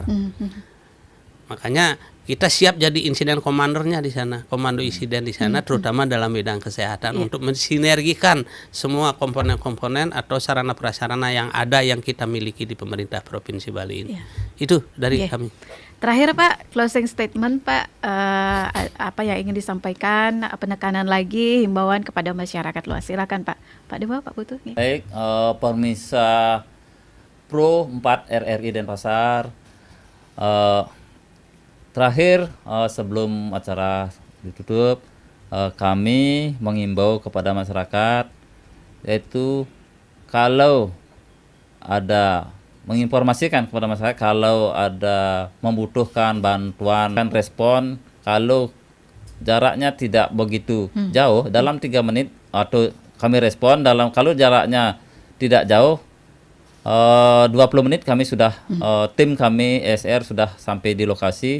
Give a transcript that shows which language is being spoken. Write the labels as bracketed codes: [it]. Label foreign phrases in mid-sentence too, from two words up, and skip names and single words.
[id] Makanya kita siap jadi insiden komandernya di sana, komando insiden di sana, terutama dalam bidang kesehatan untuk mensinergikan semua komponen-komponen atau sarana prasarana yang ada yang kita miliki di pemerintah Provinsi Bali ini. Itu dari kami. Terakhir Pak, [en] closing statement [id] Pak, apa yang ingin disampaikan, penekanan lagi, himbauan kepada masyarakat luas. Silakan Pak. Pak Dewa, Pak Putu. Baik, Permisa Pro 4 RRI Denpasar. Terakhir, sebelum acara ditutup, kami mengimbau kepada masyarakat, yaitu kalau ada menginformasikan kepada masyarakat kalau ada membutuhkan bantuan dan respon, kalau jaraknya tidak begitu jauh, dalam 3 menit atau kami respon, kalau jaraknya tidak jauh, 20 menit kami sudah tim kami SR sudah sampai di lokasi.